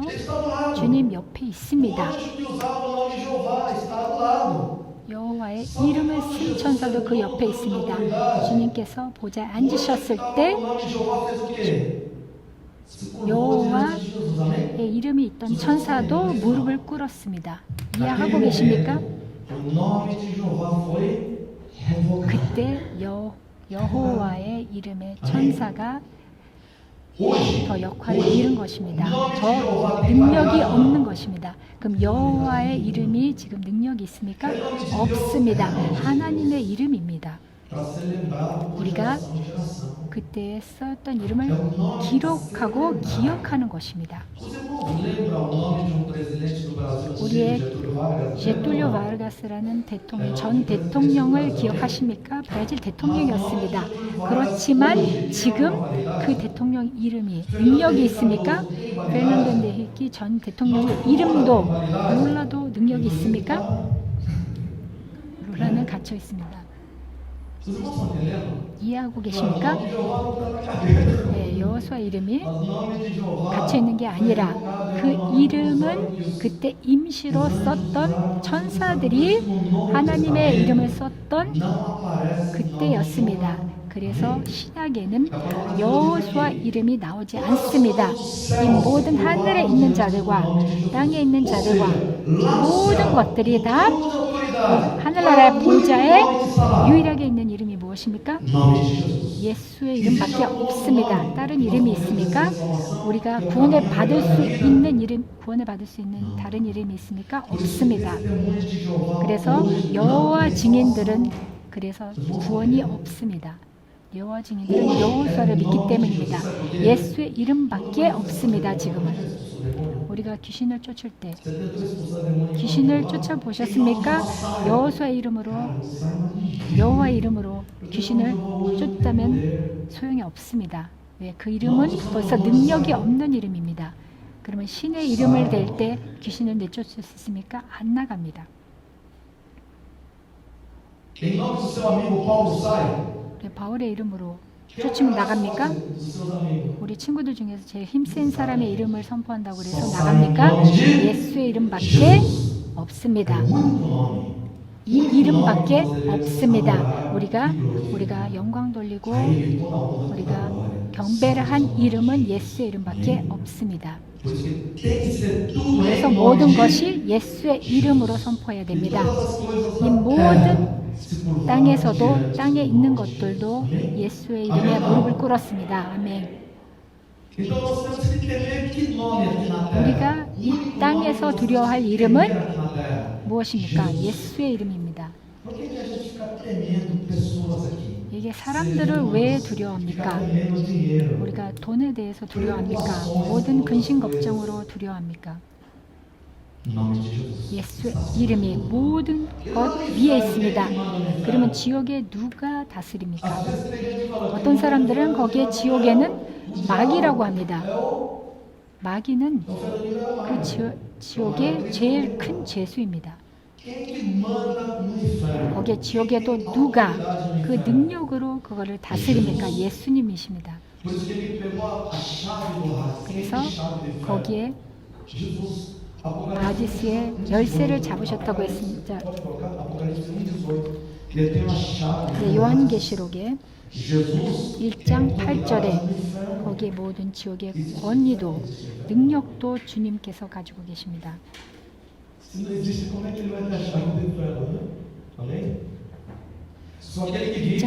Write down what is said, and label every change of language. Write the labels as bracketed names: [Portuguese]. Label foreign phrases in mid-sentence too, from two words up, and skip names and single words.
[Portuguese] ele está do lado. [Korean] 주님 옆에 [Portuguese] O [Korean] 있습니다. [Portuguese] anjo que usava o nome de Jeová está do lado. [Korean] 여호와의 이름을 쓴 천사도 그 옆에 있습니다. 주님께서 보좌에 앉으셨을 때 [Portuguese] O nome de Jeová fez o quê? Se curvou [Korean] 여호와 [Portuguese] diante de Jesus. Amém? [Korean] 의 이름이 있던 천사도 무릎을 꿇었습니다. 이해하고 계십니까? [Portuguese] O nome de Jeová foi revogado. [Korean] 그때 여호와의 이름의 천사가 [Portuguese] Hoje, [Korean] 더 역할을 잃은 것입니다. 더 능력이 없는 것입니다. 그럼 여호와의 이름이 지금 능력이 있습니까? 없습니다. 하나님의 이름입니다. [Portuguese] para ser lembrado por [Korean] 우리가 [Portuguese] geração em geração. [Korean] 그때 썼던 이름을 기록하고 기억하는 것입니다. [Portuguese] Os irmãos lembram o nome de presidente do Brasil, [Korean] 우리의 [Portuguese] Getúlio Vargas? [Korean] 제툴리오 바르가스라는 전 대통령을 기억하십니까? 브라질 대통령이었습니다. 그렇지만 지금 그 대통령 이름이 능력이 있습니까? 페르난도 헤니키 전 대통령의 이름도 룰라도 능력이 있습니까? 룰라는 갇혀 있습니다. [Portuguese] Os irmãos estão entendendo? [Korean] 이해하고 [Portuguese] O [Korean] 계십니까? [Portuguese] nome de Jeová não está na cabeça. [Korean] 네, 여호수아 이름이 [Portuguese] O nome de Jeová [Korean] 갇혀 있는 게 아니라 그 이름은 그때 임시로 썼던 천사들이 하나님의 이름을 썼던 [Portuguese] não aparece [Korean] 그때였습니다. 그래서 신약에는 여호수아 이름이 나오지 않습니다. 이 모든 하늘에 있는 자들과 땅에 있는 자들과 모든 것들이 다 하늘나라의 보좌에 유일하게 있는 이름이 무엇입니까? [Portuguese] nome de Jesus. [Korean] 예수의 이름밖에 없습니다. 다른 이름이 있습니까? 우리가 구원을 받을 수 있는 이름, 구원을 받을 수 있는 다른 이름이 있습니까? 없습니다. [Portuguese] Testemunhos de Jeová [Korean] 그래서 여호와 증인들은 그래서 구원이 없습니다. 여호와 증인들은 여호수아를 믿기 때문입니다. 예수의 이름밖에 없습니다. 지금은 우리가 귀신을 쫓을 때 [Portuguese] Você tentou expulsar demônio? [Korean] 귀신을 쫓아보셨습니까? 여호수아 이름으로 여호와 이름으로 귀신을 쫓다면 소용이 없습니다. 왜? 그 이름은 벌써 능력이 없는 이름입니다. 그러면 신의 이름을 댈 때 귀신을 내쫓을 수 있습니까? 안 나갑니다. [Portuguese] Em nome do seu amigo Paulo sai. [Korean] 그래, 바울의 이름으로 쫓으면 나갑니까? [Portuguese] Dos seus amigos. [Korean] 우리 친구들 중에서 제일 힘센 사람의 이름을 선포한다고 해서 나갑니까? 예수의 이름밖에 없습니다. [Portuguese] O único nome. [Korean] 이 이름밖에 없습니다. 우리가 영광 돌리고 우리가 경배를 한 이름은 예수의 이름밖에 없습니다. [Portuguese] Por isso que tem que ser tudo [Korean] 그래서 [Portuguese] em nome [Korean] 모든 [Portuguese] de [Korean] 것이 예수의 이름으로 선포해야 됩니다. [Portuguese] Todas as coisas [Korean] 이 [Portuguese] na [Korean] 모든 [Portuguese] terra se curvaram [Korean] 땅에서도 [Portuguese] diante [Korean] 땅에 [Portuguese] do [Korean] 있는 [Portuguese] nome de [Korean] 것들도 [Portuguese] Jesus. [Korean] 예수의 이름에 무릎을 꿇었습니다. 아멘. [Portuguese] Então nós temos que temer que nome aqui na terra? [Korean] 우리가 [Portuguese] O [Korean] 이 [Portuguese] único [Korean] 땅에서 [Portuguese] nome que [Korean] 두려워할 [Portuguese] nós [Korean] 이름은 [Portuguese] temos que temer aqui na terra. [Korean] 무엇입니까? 예수의 이름입니다. [Portuguese] Por que que a gente fica temendo pessoas aqui? [Korean] 이게 사람들을 왜 두려워합니까? [Portuguese] Fica temendo dinheiro. [Korean] 우리가 돈에 대해서 두려워합니까? 모든 근심 걱정으로 두려워합니까? [Portuguese] Em nome de Jesus. [Korean] 예수의 이름이 모든 것 위에 있습니다. 그러면 지옥에 누가 다스립니까? [Portuguese] Às vezes tem gente que fala, [Korean] 어떤 사람들은 거기에 지옥에는 마귀라고 합니다. 마귀는 그 지옥의 제일 큰 죄수입니다. [Portuguese] quem que manda no inferno? [Korean] 거기에 지옥에도 누가 그 능력으로 그거를 다스립니까? 예수님이십니다. [Portuguese] Por isso que ele pegou a chave do Hades. [Korean] 그래서 [Portuguese] Quem tem chave do inferno? [Korean] 거기에 [Portuguese] Jesus. Apocalipse [Korean] 아디스의 열쇠를 잡으셨다고 했습니다. [Portuguese] Pode colocar Apocalipse 1:18. Ele tem uma chave. [Korean] 네, 요한계시록에 [Portuguese] Jesus [Korean] 1장 8절에 거기에 모든 지옥의 권위도 능력도 주님께서 가지고 계십니다. [Portuguese] Se não existe, como é que ele vai ter a chave do inferno, né? Amém? Só aquele que vive